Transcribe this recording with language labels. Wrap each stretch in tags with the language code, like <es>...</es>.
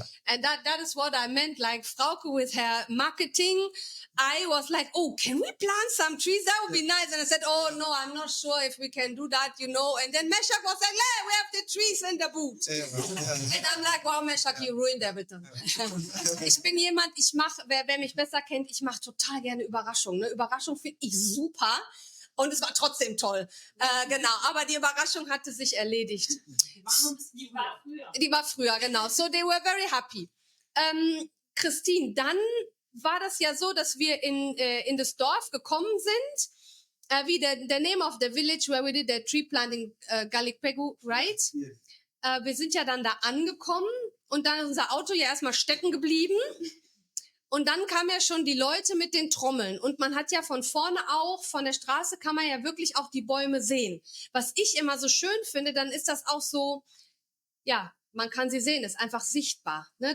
<en>And that is what I meant, like Frauke with her marketing. I was like, oh, can we plant some trees? That would be nice. And I said, oh, no, I'm not sure if we can do that, you know. And then Meshach was like, we have the trees in the boot. And I'm like, wow, Meshach, you ruined everything.</en> <de>Ich bin jemand, wer mich besser kennt, ich mache total gerne Überraschungen. Ne? Überraschung finde ich super. Und es war trotzdem toll. Genau, aber die Überraschung hatte sich erledigt. Die war früher, genau.</de> <en>So they were very happy.</en> <de>Christine, dann war das ja so, dass wir in das Dorf gekommen sind. Wie</de> <en>the name of the village where we did the tree planting, Galikpegu, right? Yes.</en> <de>Wir sind ja dann da angekommen und dann ist unser Auto ja erstmal stecken geblieben. Und dann kamen ja schon die Leute mit den Trommeln. Und man hat ja von vorne auch, von der Straße kann man ja wirklich auch die Bäume sehen. Was ich immer so schön finde, dann ist das auch so, ja, man kann sie sehen, ist einfach sichtbar. Ne?</de>